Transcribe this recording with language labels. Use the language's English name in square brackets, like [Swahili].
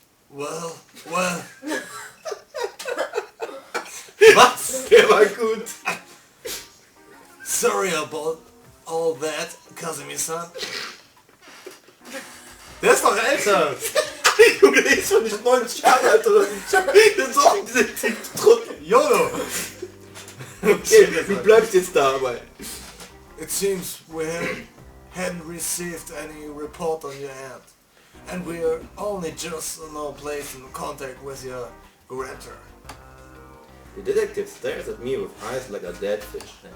[English] Well. [German] Was? Der war gut. [English] Sorry about all that, Kazumi-san. [German] Der ist doch älter. Junge, der ist schon nicht 90 Jahre alt oder so. Der ist auch ein Detektiv-Trottel. [English] YOLO! [German] Okay, du bleibst jetzt dabei. [English] It seems we hadn't received any report on your end. And we're only just now placed in contact with your grantor. The detective stares at me with eyes like a dead fish.